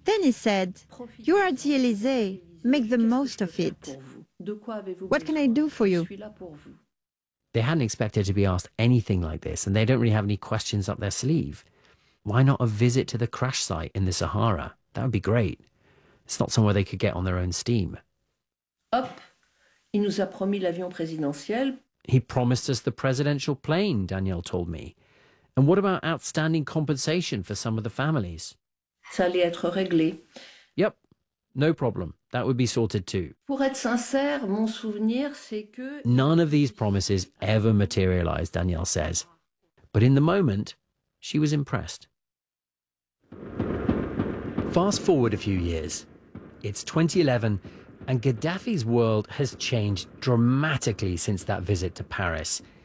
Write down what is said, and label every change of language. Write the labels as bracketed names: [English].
[English] Then he said, "You are at the Elysee, make the most of it. What can I do for you?" They hadn't expected to be asked anything like this, and they don't really have any questions up their sleeve. Why not a visit to the crash site in the Sahara? That would be great. It's not somewhere they could get on their own steam. [French] Hop, il nous a promis l'avion présidentiel. [English] He promised us the presidential plane, Danielle told me. And what about outstanding compensation for some of the families? [French] Ça allait être réglé. [English] Yep, no problem. That would be sorted too. [French] Pour être sincère, mon souvenir, c'est que... [English] None of these promises ever materialized, Danielle says. But in the moment, she was impressed. Fast forward a few years. It's 2011, and Gaddafi's world has changed dramatically since that visit to Paris.